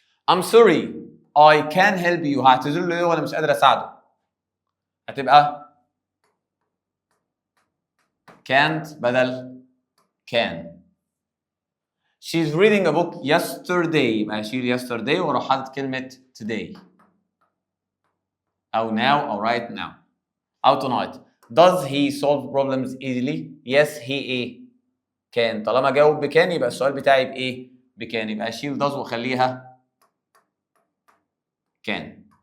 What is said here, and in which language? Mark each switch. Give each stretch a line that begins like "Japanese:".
English: I'm sorry I can help you،
Arabic: هعتذر له وانا مش قادر اساعده، هتبقى can't بدل can.
English: she's reading a book yesterday،
Arabic: يبقى هشيل yesterday واروح حاطط كلمة today أو now أو right now أو tonight.
English: does he solve problems easily؟ yes he
Arabic: إيه؟
English: can.
Arabic: طالما جاوب بكان يبقى السؤال بتاعي بإيه؟ بكان، يبقى أشيل does وأخليها can.